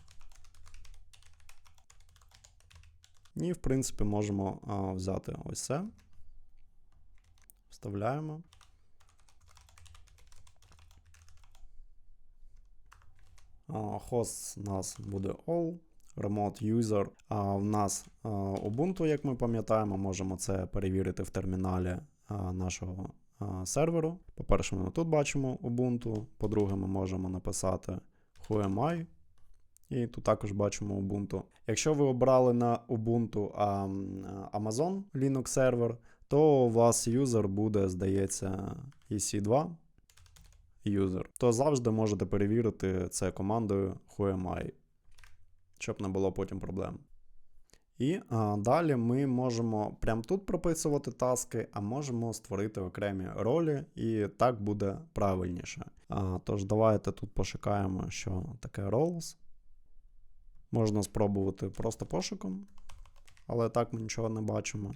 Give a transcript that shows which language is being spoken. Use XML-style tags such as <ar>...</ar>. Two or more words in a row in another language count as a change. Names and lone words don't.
<uk>І, в принципі, можемо взяти ось це. Вставляємо. Host у нас буде all.</uk> <en>Remote user.</en> <uk>В нас Ubuntu, як ми пам'ятаємо, можемо це перевірити в терміналі нашого серверу. По-перше, ми тут бачимо Ubuntu. По-друге, ми можемо написати</uk> <en>who am I.</en> <uk>І тут також бачимо Ubuntu. Якщо ви обрали на Ubuntu Amazon Linux сервер, то у вас юзер буде, здається,</uk> <en>EC2 user.</en> <uk>То завжди можете перевірити це командою</uk> <en>who am I,</en> <uk>щоб не було потім проблем. І далі ми можемо прямо тут прописувати таски, а можемо створити окремі ролі, і так буде правильніше. Тож давайте тут пошукаємо, що таке roles. Можна спробувати просто пошуком, але так ми нічого не бачимо.</uk>